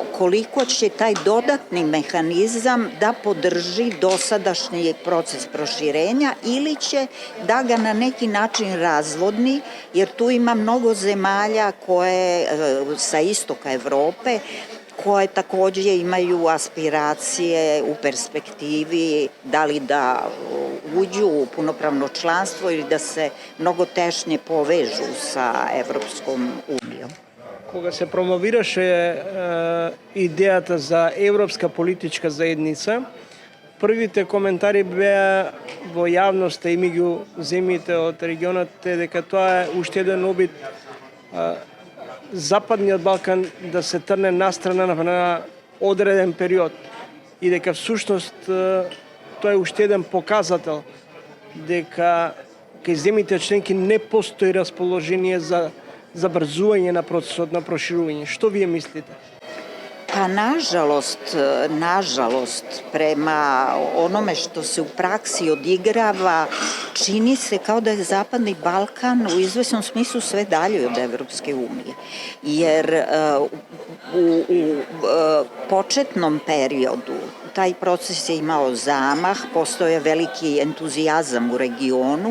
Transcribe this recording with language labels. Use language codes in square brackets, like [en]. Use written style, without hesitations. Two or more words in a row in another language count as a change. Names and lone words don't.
[sr] koliko će taj dodatni mehanizam da podrži dosadašnji proces proširenja ili će da ga na neki način razvodni, jer tu ima mnogo zemalja koje sa istoka Evrope koje takođe imaju aspiracije u perspektivi da li da uđu u punopravno članstvo ili da se mnogo tešnje povežu sa Evropskom unijom. [mk] Кога се промовираше идејата за Европска политичка заедница, првите коментари беа во јавноста и меѓу земјите од регионот дека тоа е уште еден обид Западниот Балкан да се трне настрана на одреден период и дека всушност тоа е уште еден показател дека кај земјите членки не постои расположение за забрзување на процесот на проширување. Што вие мислите? [sr] Pa nažalost, prema onome što se u praksi odigrava, čini se kao da je Zapadni Balkan u izvesnom smislu sve dalje od Evropske unije. Jer u početnom periodu taj proces je imao zamah, postoje veliki entuzijazam u regionu.